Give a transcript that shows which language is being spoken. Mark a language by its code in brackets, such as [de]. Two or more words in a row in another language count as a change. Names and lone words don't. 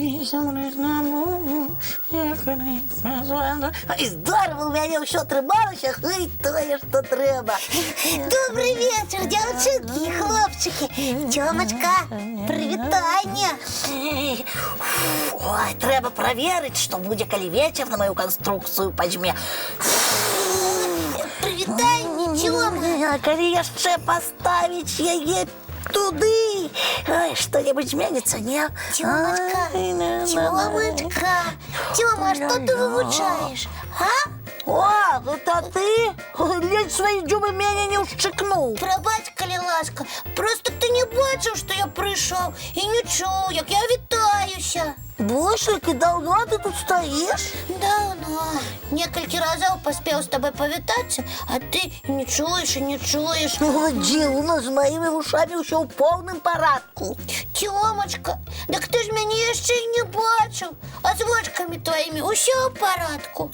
[be] Ой, здорово, у мяне ўсё атрымалася, і тое, што трэба. [ru] Добрый вечер, девчонки и хлопчики. [be] Тёмочка, привитание. Ой, трэба праверыць, што будзе, калі вечар на маю канструкцыю пазьме. Привитание, Тёма. А калі яшчэ паставіць яе туды, што-небудзь зменіцца, не? [ru] Тёмочка, Тёмочка. Тёма, а что ты вывучаешь, а? О, это ты? [be] Ледь свои дзюбы мяне не ушчыкнуў. Пробач, калі ласка. Просто ты не бачыў, што я прыйшоў і не чуў, як я вітаюся. Бушлик, [ru] и давно ты тут стоишь? Давно. [be] Некалькі разоў паспеў з табой павітацца, а ты не чуеш і не чуеш. Дзіўна, з маімі вушамі ўсё ў поўным парадку. Тёмочка, так ты ж мяне яшчэ і не бачыў. А з вочкамі тваімі ўсё ў парадку.